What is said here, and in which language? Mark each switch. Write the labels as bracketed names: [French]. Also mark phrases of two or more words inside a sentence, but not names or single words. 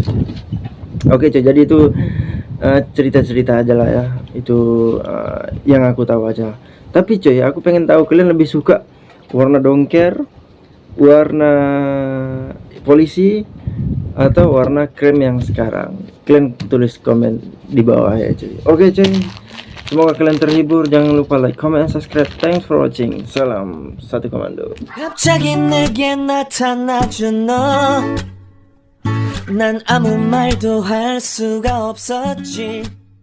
[Indonesian] Oke cuy, jadi itu cerita-cerita aja lah ya, itu yang aku tahu aja. Tapi cuy, aku pengen tahu kalian lebih suka warna dongker, warna polisi, atau warna krem yang sekarang? Kalian tulis komen di bawah ya cuy. Oke cuy, semoga kalian terhibur. Jangan lupa [English] like, comment, and subscribe. Thanks for watching. [Indonesian] Salam satu komando. [Korean] 갑자기 내게 나타나준 너, 난 아무 말도 할 수가 없었지.